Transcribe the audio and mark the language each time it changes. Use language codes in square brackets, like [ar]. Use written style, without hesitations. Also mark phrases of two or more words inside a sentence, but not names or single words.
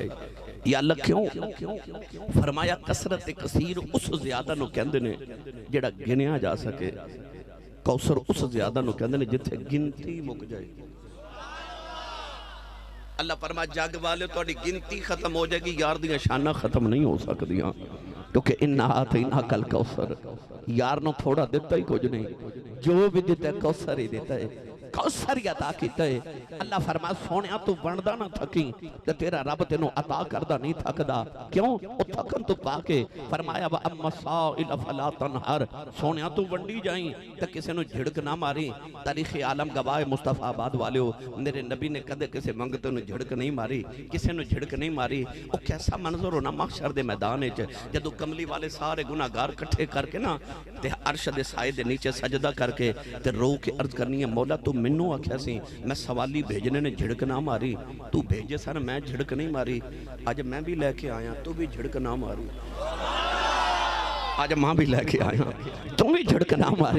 [pa] یا اللہ کیوں فرمایا کثرت کثیر اس زیادہ نو کہندے نے جڑا گنیا جا سکے، کوثر اس زیادہ نو کہندے نے جتھے گنتی مک جائے۔ اللہ فرمایا جگ والے توڑی گنتی ختم ہو جائے گی، یار دیاں شانہ ختم نہیں ہو سکدیاں، کیونکہ [ar] انہا آتینا کل کوثر، [pa] یار نو تھوڑا دیتا ہی کچھ نہیں، جو بھی دیتا ہے کوثر ہی دیتا ہے، کوثر ہی عطا کیتا ہے۔ اللہ فرمایا سونیا تو بندہ نہ تھکی تے تیرا رب تینوں عطا کردہ نہیں تھکدا، کیوں او تھکن تو پاکے فرمایا [ar] وَأَمَّا السَّائِلَ فَلَا تَنْهَرْ، [pa] سونیا تو ونڈی جائیں تے کسے نو جھڑک نہ ماری۔ تاریخ عالم گواہ مصطفیٰ آباد والے ہو، میرے نبی نے کدے کسے منگتے نو جھڑک نہیں ماری، کسے نو جھڑک نہیں ماری۔ او کیسا منظر ہونا محشر دے میدان وچ جدو کملی والے سارے گناہگار کٹھے کر کے نا تے عرش دے سائے دے نیچے سجدہ کر کے تے رو کے عرض کرنی ہے مولا تو منو آکھیا سی میں سوالی بھیجنے نے جھڑک نہ ماری، تو بھیجے سن میں جھڑک نہیں ماری، آج میں بھی لے کے آیا تو بھی جھڑک نہ ماری، آج ماں بھی لے کے آیا تم بھی جھڑک نہ ماری۔